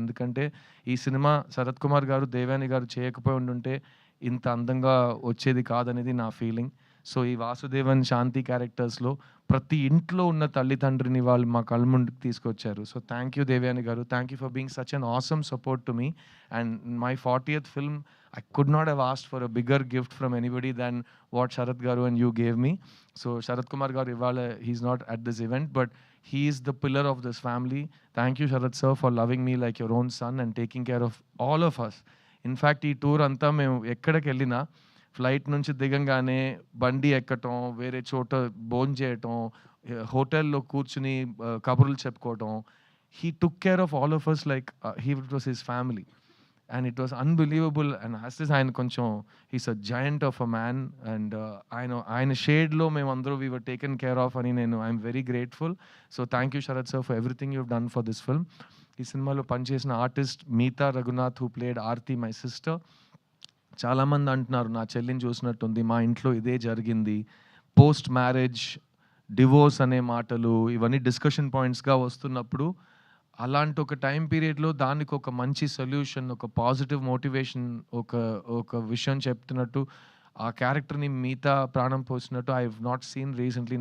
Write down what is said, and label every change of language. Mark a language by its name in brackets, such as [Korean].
[Telugu] ఎందుకంటే ఈ సినిమా శరత్ కుమార్ గారు, దేవాని గారు చేయకపోయి ఉండుంటే ఇంత అందంగా వచ్చేది కాదనేది నా ఫీలింగ్. సో ఈ వాసుదేవన్, శాంతి క్యారెక్టర్స్లో ప్రతి ఇంట్లో ఉన్న తల్లిదండ్రిని వాళ్ళు మా కళ్ళ ముందుకు తీసుకొచ్చారు. [English] So thank you Devayani garu. Thank you for being such an awesome support to me. And my 40th film, I could not have asked for a bigger gift from anybody than what Sharath Garu and you gave me. So Sharath Kumar Garu [Telugu] ivala, [English] he's not at this event, but he is the pillar of this family. Thank you Sharath sir for loving me like your own son and taking care of all of us. In fact [Telugu] ఈ tour అంతా మేము ఎక్కడికి వెళ్ళినా flight నుంచి దిగంగానే బండి ఎక్కటం, వేరే చోట భోజనం చేయటం, హోటల్లో కూర్చుని కబుర్లు చెప్పుకోవటం. [English] He took care of all of us like it was his family. And it was unbelievable. And as this [Telugu] ఆయన కొంచెం [English] he's a giant of a man. And [Telugu] ఆయన షేడ్లో మేమందరూ [English] we were taken care of అని I'm very grateful. So thank you Sharath sir for everything you've done for this film. [Telugu] ఈ సినిమాలో పనిచేసిన artist Meetha Raghunath [English] who played [Telugu] Aarti, [English] my sister. [Telugu] చాలామంది అంటున్నారు నా చెల్లిని చూసినట్టుంది, మా ఇంట్లో ఇదే జరిగింది. పోస్ట్ మ్యారేజ్, డివోర్స్ అనే మాటలు ఇవన్నీ డిస్కషన్ పాయింట్స్గా వస్తున్నప్పుడు అలాంటి ఒక టైం పీరియడ్లో దానికి ఒక మంచి సొల్యూషన్, ఒక పాజిటివ్ మోటివేషన్, ఒక విషయం చెప్తున్నట్టు ఆ క్యారెక్టర్ని మిగతా ప్రాణం పోసినట్టు [English] I have not seen recently.